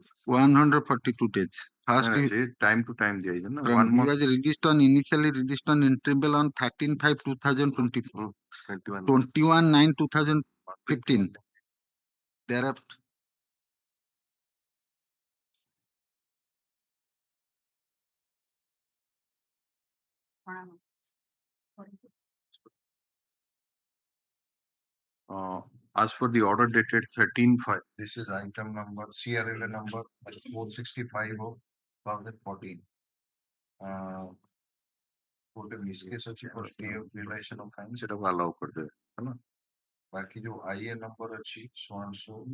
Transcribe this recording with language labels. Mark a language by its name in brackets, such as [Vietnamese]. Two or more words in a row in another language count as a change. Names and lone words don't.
[English] 142 days. First, [Odia] ସେ [English] time to time [Odia] ଦିଆଯାଇଛି ନା [English] from, he was initially released on interim bail on 13/5/2024, 21/9/2015. Thereafter, as per the order dated 13/5, this is item number CRLA number 465 of 2014. [Odia] ଗୋଟେ ମିସକେସ୍ ଅଛି [English] for free of realization of fine [Odia] ସେଟାକୁ allow କରିଦେବେ ହେଲା ବାକି ଯୋଉ [English] IA number [Odia] ଅଛି [English] so and so